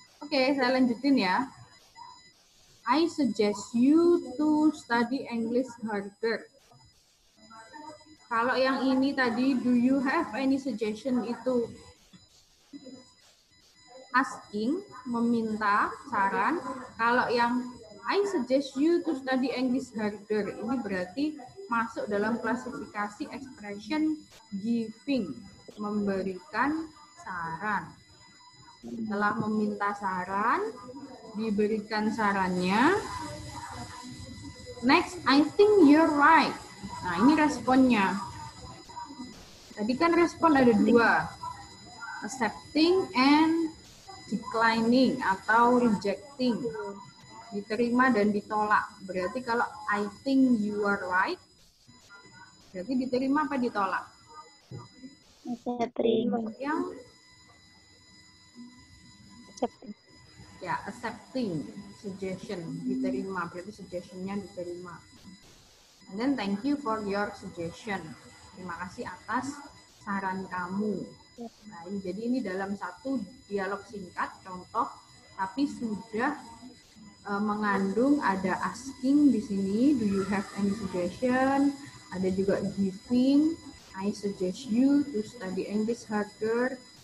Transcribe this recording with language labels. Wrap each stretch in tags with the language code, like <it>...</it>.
<id>Oke, saya lanjutin ya.</id> <en>I suggest you to study English harder.</en> <id>Kalau yang ini tadi,</id> <en>do you have any suggestion</en> <id>itu asking, meminta saran. Kalau yang</id> <en>I suggest you to study English harder,</en> <id>ini berarti masuk dalam klasifikasi expression giving, memberikan saran. Setelah meminta saran, diberikan sarannya.</id> <en>Next, I think you're right.</en> <id>Nah, ini responnya. Tadi kan respon ada dua.</id> <en>Accepting and declining</en> <id>atau</id> <en>rejecting.</en> <id>Diterima dan ditolak. Berarti kalau</id> <en>I think you are right,</en> <id>berarti diterima apa ditolak? Diterima. Yang</id> <en>Accepting.</en> <id>ya, accepting suggestion, diterima, berarti suggestionnya diterima.</id> <en>And then thank you for your suggestion.</en> <id>Terima kasih atas saran kamu. Nah, jadi ini dalam satu dialog singkat, contoh, tapi sudah mengandung ada asking di sini,</id> <en>do you have any suggestion?</en> <id>Ada juga giving,</id> <en>I suggest you to study English harder.</en>